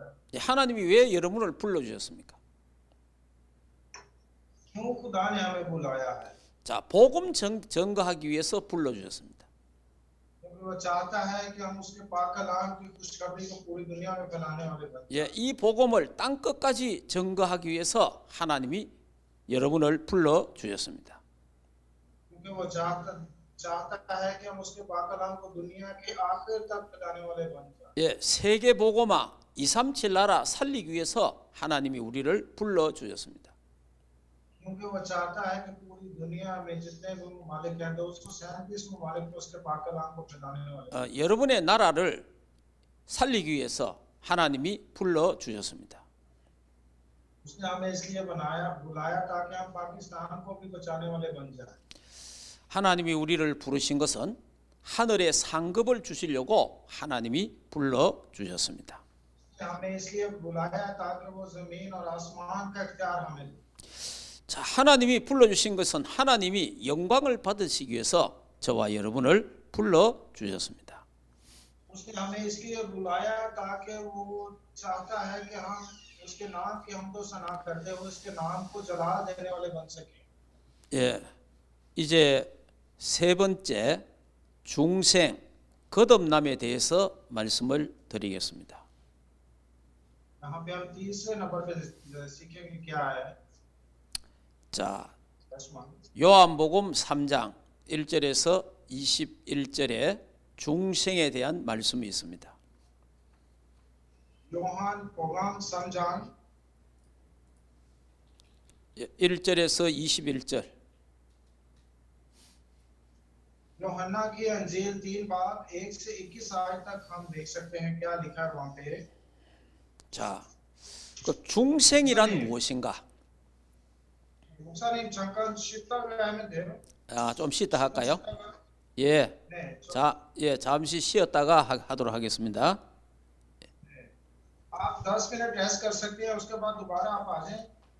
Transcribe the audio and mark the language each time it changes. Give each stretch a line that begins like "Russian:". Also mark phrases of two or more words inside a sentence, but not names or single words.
Korean: 예, 하나님이 왜 여러분을 불러 주셨습니까?
Urdu: کیوں خدا نے ہمیں بلایا ہے?
Korean: 자, 복음 전거하기 위해서 불러 주셨습니다.
Urdu: کیونکہ وہ چاہتا ہے کہ ہم اس کے پاک کلام کی خوشخبری کو پوری دنیا میں پھیلانے والے بنے.
Korean: 예, 이 복음을 땅 끝까지 전거하기 위해서 하나님이 여러분을 불러 주셨습니다.
Urdu: کیونکہ وہ چاہتا ہے کہ ہم اس کے پاک کلام کو دنیا کے آخر تک پھیلانے والے بن جائیں.
Korean: 예, 세계 복음화 237 나라 살리기 위해서 하나님이 우리를 불러 주셨습니다.
Urdu: کیونکہ وہ چاہتا ہے کہ پوری دنیا میں جتنے بھی ممالک ہیں 237 ممالک میں اس کے پاک کلام کو پھیلانے والے.
Korean: 여러분의 나라를 살리기 위해서 하나님이 불러 주셨습니다.
Urdu: اس نے ہمیں اس لیے بلایا تاکہ ہم پاکستان کو بھی بچانے والے بن جائیں.
Korean: 하나님이 우리를 부르신 것은 하늘의 상급을 주시려고 하나님이 불러 주셨습니다.
Urdu: ہمیں اس لیے بلایا تاکہ وہ زمین اور آسمان کا اختیار ہمیں دے.
Korean: 자, 하나님이 불러주신 것은 하나님이 영광을 받으시기 위해서 저와 여러분을 불러 주셨습니다.
Urdu: اس نے ہمیں اس لیے بلایا تاکہ وہ چاہتا ہے کہ ہم اس کے نام کی حمد و ثنا کرتے ہوئے اس کے نام کو جلال دینے والے بن سکے.
Korean: 예, 이제 세 번째 중생 거듭남에 대해서 말씀을 드리겠습니다.
Urdu: یہاں پہ ہم تیسرے نمبر پہ سیکھیں گے کیا ہے.
Korean: 자, 요한복음 3장 1절에서 21절에 중생에 대한 말씀이 있습니다. 요한복음 3장 1절에서 21절.
Urdu: یوحنا کی انجیل 3:1 سے 21 تک ہم دیکھ سکتے ہیں کیا لکھا ہے وہاں پہ.
Korean: 자, 그 중생이란 네. 무엇인가? 목사님 잠깐 쉬다가 하면 돼요? 좀 쉬다 할까요? 쉬다가? 예. 네. 잠시 쉬었다가 하도록 하겠습니다.
Urdu: آپ 10 منٹ ریسٹ کر سکتے ہیں اس کے بعد دوبارہ آپ آ جائیں